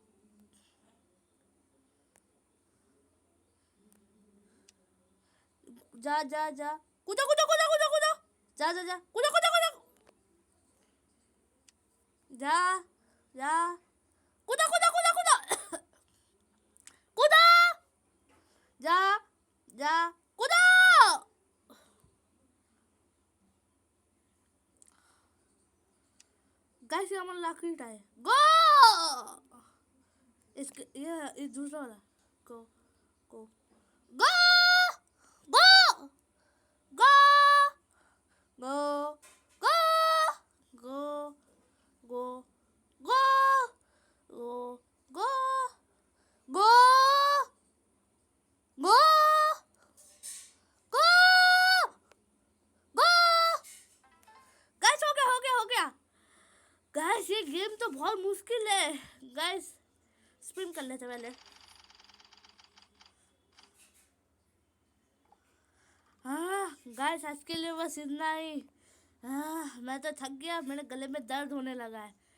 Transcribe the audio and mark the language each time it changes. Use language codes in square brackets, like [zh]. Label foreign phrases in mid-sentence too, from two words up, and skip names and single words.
[hi] जा जा जा कूदो कूदो कूदो कूदो कूदो जा जा जा कूदो कूदो कूदो जा जा कूदो कूदो कूदो कूदो कूदो जा जा कूदो। गाइस ये हमारा लाखरी टाइम। गो इसके ये दूसरा वाला। [en] go go go go go go go go go go go go go go go. [hi] गाइस हो गया हो गया। गाइस ये गेम तो बहुत मुश्किल है। गाइस स्पिन कर लेते पहले। हाँ गाइस आज के लिए बस इतना ही। मैं तो थक गया, मेरे गले में दर्द होने लगा है।